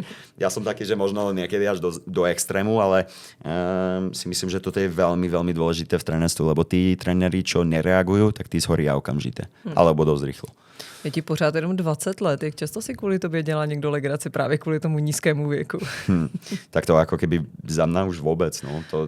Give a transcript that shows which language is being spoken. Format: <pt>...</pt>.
<sk>Čiže ja som taký, že možno niekedy až do extrému, ale si myslím, že toto je veľmi, veľmi dôležité v trénerstvu, lebo tí tréneri, čo nereagujú, tak tí zhoria okamžite. Alebo dosť rýchlo.</sk> <cs>Je ti pořád jenom 20 let. Jak často si kvůli tobě dělá někdo legraci právě kvůli tomu nízkému věku?</cs> <sk>Tak to ako keby za mňa už vôbec. No.</sk>